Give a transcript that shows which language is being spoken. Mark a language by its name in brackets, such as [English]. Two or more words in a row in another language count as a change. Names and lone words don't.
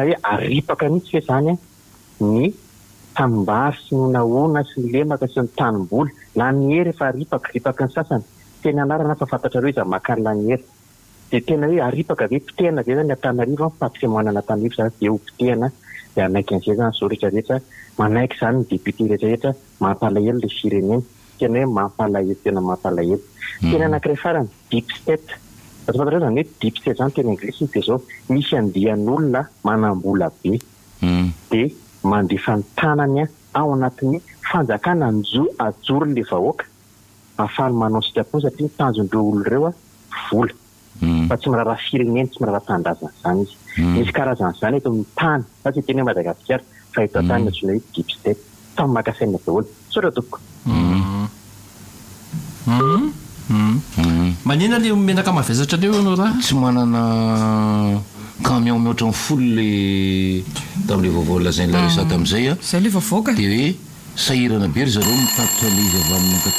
[Malagasy] hoe aripaka mihitsy hoe zany ny tanimbary sy nonaona sy ny lemaka sy ny tanimboly lanihery efa ripaka ny sasany tena anarana fa fantatra reo izy makany lanihery dia tena hoe aripaka ve pitehana zay zany Antananarivo patrimoine Antananarivo zany dia ho pitehana dia anaiky an'izay zany zao rehetrarehetra manaiky zany ny député rehetrarehetra mampalahelo le firenena tena hoe mampalahelo tena mampalahelo. Tena anankiray farany [English] deep state. [Malagasy] Fantatra zany hoe [English] deep state [Malagasy] zany tena anglisy dia zao misy andian'olona manam-bola be dia mandefa ny tanany ao anatin'ny fanjakana ajoro le vahoaka ahafahany manao sitrapony satria tanjon'ireo olo ireo vola fa tsy miraharaha firenena tsy miraharaha tanindrazana zany izy. Misy karazan'izany eto amin'ny tany fa tsy teny hoe Madagasikara fa eto an-tany antsoina hoe [English] deep state [Malagasy] samy makasaina daholo. Saotra tompoko. Manina le menaka mavesatra leo anao raha tsy manana camion mihoatra ny folo le tamin'le vaovao lazainy Larisa tamin'izay zay le vaovaoka dia hoe sahirana be ry zareo mitatotra le izy avy amin'ny ankatỳ.